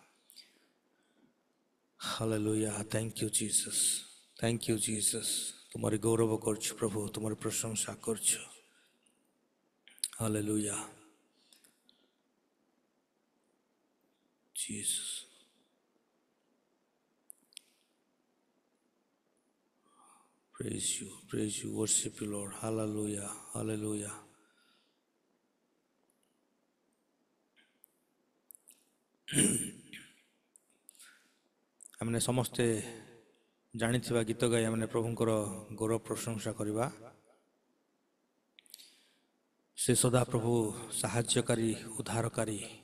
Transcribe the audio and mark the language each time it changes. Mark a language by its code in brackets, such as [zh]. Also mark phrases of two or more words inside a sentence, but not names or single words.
[en] Hallelujah, thank you Jesus, thank you Jesus. [or] ତୁମରି ଗୌରବ କରୁଛୁ ପ୍ରଭୁ, ତୁମରି ପ୍ରଶଂସା କରୁଛୁ। ହାଲେଲୁୟା, ଜିସସ୍। [en] Praise you, worship you, Lord. Hallelujah, hallelujah. [or] ଆମେ ସମସ୍ତେ ଜାଣିଥିବା ଗୀତ ଗାଇ ଆମେ ପ୍ରଭୁଙ୍କର ଗୌରବ ପ୍ରଶଂସା କରିବା। ସେ ସଦାପ୍ରଭୁ ସାହାଯ୍ୟକାରୀ, ଉଦ୍ଧାରକାରୀ।